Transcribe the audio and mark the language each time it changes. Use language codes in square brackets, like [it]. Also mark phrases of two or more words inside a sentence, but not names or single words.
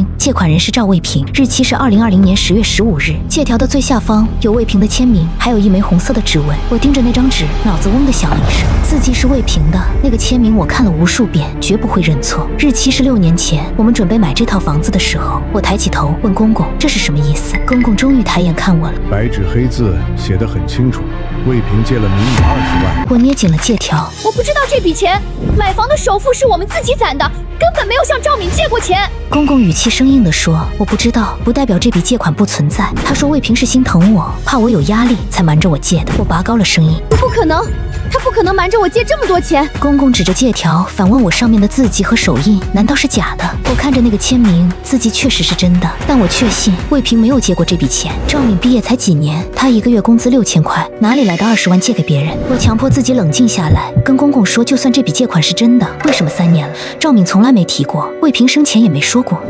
[zh] 借款人是趙魏平，日期是2020年10月15日。借條的最下方有魏平的簽名，還有一枚紅色的指紋。我盯着那張紙，腦子嗡地響了一聲。字跡是魏平的，那個簽名我看了無數遍，絕不會認錯。日期是6年前，我們準備買這套房子的時候。我抬起頭問公公，這是什麼意思？公公終於抬眼看我了，白紙黑字寫得很清楚，魏平借了民女20萬。我捏緊了借條，我不知道這筆錢，買房的首付是我們自己攢的，根本沒有向趙敏借過錢。公公語氣生硬地說，我不知道，不代表這筆借款不存在。他說魏平是心疼我，怕我有壓力才瞞着我借的。我拔高了聲音，不可能，他不可能瞞着我借這麼多錢。公公指着借條反問我上面的字跡和手印難道是假的？我看着那個簽名，字跡確實是真的，但我確信魏平沒有借過這筆錢。趙敏畢業才幾年，他1個月工資6000塊，哪裡來的20萬借給別人？我強迫自己冷靜下來，跟公公說，就算這筆借款是真的，為什麼3年了趙敏從來沒提過，魏平生前也沒說過。